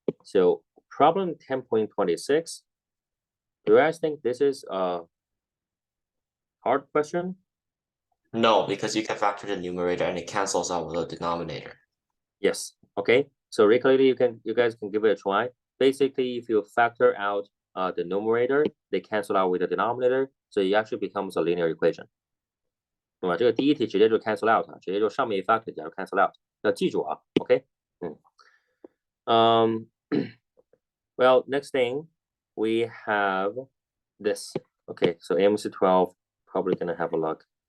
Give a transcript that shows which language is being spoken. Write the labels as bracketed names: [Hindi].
[English] So problem 10.26. Do you guys think this is a hard question? No, because you can factor the numerator and it cancels out with the denominator. Yes. Okay. So regularly you guys can give it a try. Basically, if you factor out the numerator, they cancel out with the denominator, so it actually becomes a linear equation. [Chinese] 对吧？这个第一题直接就 cancel out，直接就上面一 factor 加入 cancel out，要记住啊。 [English] OK， well, next thing we have this. Okay, so AMC 12 probably gonna have a look.